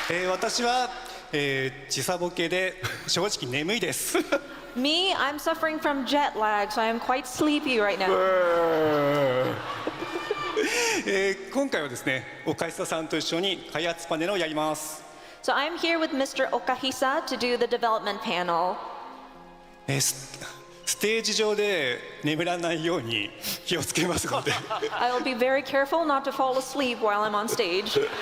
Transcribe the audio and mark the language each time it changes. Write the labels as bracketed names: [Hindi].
[Japanese] 私は、時差ボケで正直眠いです。 [English] Me, I'm suffering from jet lag, so I am quite sleepy right now. [Japanese] 今回はですね、岡久さんと一緒に開発パネルをやります。 [English] So I'm here with Mr. Okahisa to do the development panel. [Japanese] ステージ上で眠らないように気をつけますので。 [English] I will be very careful not to fall asleep while I'm on stage.